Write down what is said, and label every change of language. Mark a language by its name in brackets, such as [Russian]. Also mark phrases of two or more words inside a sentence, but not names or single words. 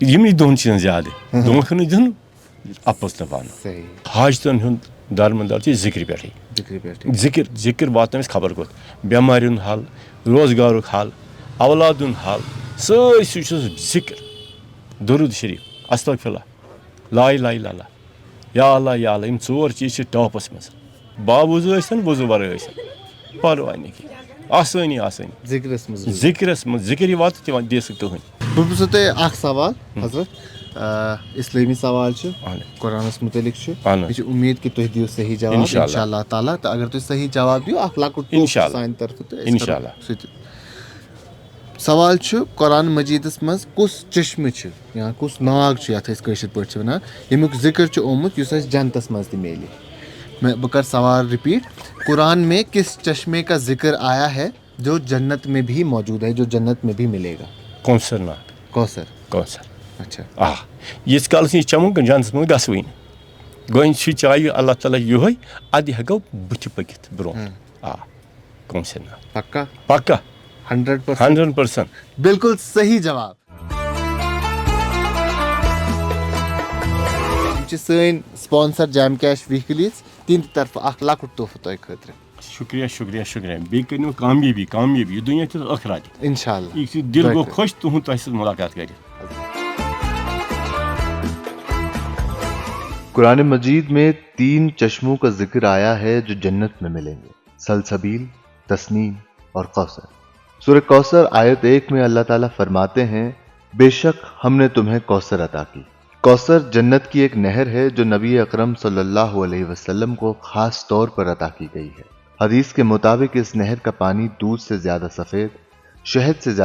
[Kashmiri] یِمنٕے دۄن چیٖزن زیادٕ دھونٛکھٕ نہٕ دیُن اَپُز نہٕ وَنُن صحیح حاجتن ہُنٛد درمدار چھِ ذِکرِ پٮ۪ٹھٕے ذِکرِ پٮ۪ٹھٕے ذِکر واتنٲوِس خبر کوٚت بٮ۪مارِ ہُنٛد حل روزگارُک حل اولاد ہُنٛد حل سٲرسٕے چھُس ذِکر درود شریٖف [Arabic] استغفر اللہ لا اِلہَ اِلَّا اللہ یا اللہ [Kashmiri] یا اللہ یِم ژور چیٖز چھِ ٹاپَس منٛز باوضوٗ ٲسۍتَن وضوٗ وَرٲے ٲسۍتَن پَرواے نہٕ کینٛہہ آسٲنی آسٲنی ذِکرس منٛز ذِکرَس منٛز ذِکر یی واتہٕ تِمن دِ سُہ کٕہٕنۍ بہٕ پرٛژھو تۄہہِ اکھ سوال حضرت اِسلٲمی سوال چھُ قرآنس مُتعلق چھُ مےٚ چھِ اُمید کہِ تُہۍ دِیِو صحیح جواب [Arabic] انشاء اللہ تعالیٰ [Kashmiri] تہٕ اگر تُہۍ صحیح جواب دِیِو اکھ لۄکُٹ سانہِ طرفہٕ تہٕ [Arabic] انشاء اللہ [Kashmiri] سُہ تہِ سوال چھُ قرآن مجیٖدس منٛز کُس چشمہٕ چھُ یا کُس ناگ چھُ یتھ أسۍ کٲشِر پٲٹھۍ چھِ ونان ییٚمیُک ذِکر چھُ آمُت یُس اَسہِ جنتس منٛز تہِ میلہِ بہٕ کرٕ سوال رِپیٖٹ [Urdu] قرآن میں کس چشمے کا ذکر آیا ہے جو جنت میں بھی موجود ہے جو جنت میں بھی ملے گا [Kashmiri] کوثر ناگ کوثر اچھا آ ییٖتِس کالس یہِ چٮ۪مو جنتس منٛز گژھوٕے نہٕ گۄڈٕ چھِ چاوِ اللہ تعالیٰ یِہوے اَدٕ ہٮ۪کو بٕتھِ پٔکِتھ برونٛہہ آ کوثر ناگ پکا پکا 100% بالکل صحیح جواب یِم چھِ سٲنۍ سپانسر جام کیش ویٖکلیٖز تِہنٛدِ طرفہٕ اکھ لۄکُٹ تحفہٕ تۄہہِ خٲطرٕ شُکریہ شُکریہ شُکریہ بیٚیہِ کٔرِو کامیٲبی کامیٲبی یہِ دُنیا تہِ ٲخرت تہِ [Arabic] انشاء اللہ [Kashmiri] یہِ چھُ دِل گوٚو خۄش تُہُنٛد تۄہہِ سۭتۍ مُلاقات کٔرِتھ [Urdu] قرآن مجید میں 3 چشموں کا ذکر آیا ہے جو جنت میں ملیں گے سلسبیل تسنیم اور کوثر سورہ کوثر آیت 1 میں اللہ تعالیٰ فرماتے ہیں بے شک ہم نے تمہیں کوثر عطا کی کوثر جنت کی ایک نہر ہے جو نبی اکرم [Arabic] صلی اللہ علیہ وسلم [Urdu] کو خاص طور پر عطا کی گئی ہے حدیث کے مطابق اس نہر کا پانی دودھ سے زیادہ سفید شہد سے